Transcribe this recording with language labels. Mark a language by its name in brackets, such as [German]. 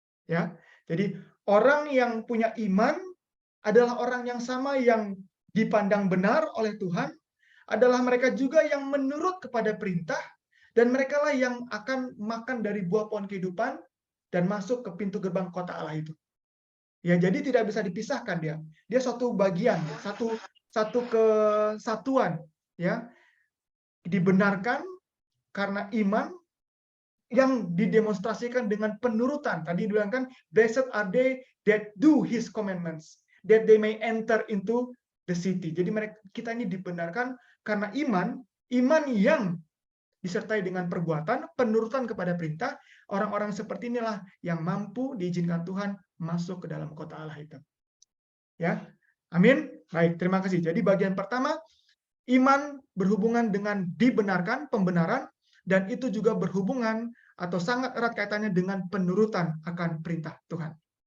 [Indonesian] Ya, jadi orang yang punya iman adalah orang yang sama yang dipandang benar oleh Tuhan, adalah mereka juga yang menurut kepada perintah, dan merekalah yang akan makan dari buah pohon kehidupan dan masuk ke pintu gerbang kota Allah itu. Ya, jadi tidak bisa dipisahkan dia. Dia suatu bagian, satu kesatuan, ya. Dibenarkan karena iman yang didemonstrasikan dengan penurutan. Tadi dibilangkan, [English] blessed are they that do his commandments, that they may enter into the city. [Indonesian] Jadi kita ini dibenarkan karena iman yang disertai dengan perbuatan, penurutan kepada perintah. Orang-orang seperti inilah yang mampu diizinkan Tuhan masuk ke dalam kota Allah itu. Ya, amin. Baik, terima kasih. Jadi bagian pertama, iman berhubungan dengan dibenarkan, pembenaran, dan itu juga berhubungan atau sangat erat kaitannya dengan penurutan akan perintah Tuhan.